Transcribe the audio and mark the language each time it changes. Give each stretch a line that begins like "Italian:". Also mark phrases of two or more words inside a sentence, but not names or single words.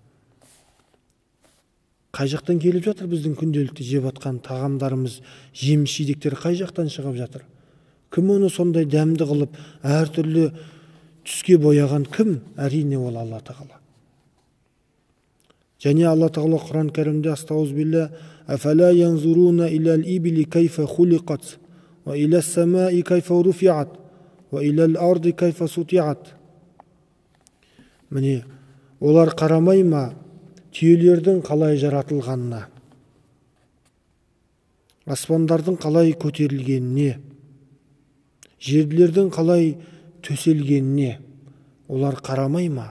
Kazakh: Қай жақтан келіп жатыр біздің күнделікті жеп отқан тағамдарымыз, жеміс-жидектер қай жақтан шығып жатыр? Кім оны сондай дәмді қылып, әртүрлі түске бояған кім? Әрине ол Алла Тағала. Және Алла Тағала Құран кәрімде астағфирулла,
Arabic: أفلا ينظرون إلى الإبل كيف خلقت وإلى السماء كيف رفعت وإلى الأرض كيف سطحت.
Kazakh: Міне, олар қарамай ма түйелердің қалай жаратылғанына, аспандардың қалай көтерілгеніне, жерлердің қалай төселгеніне олар қарамай ма?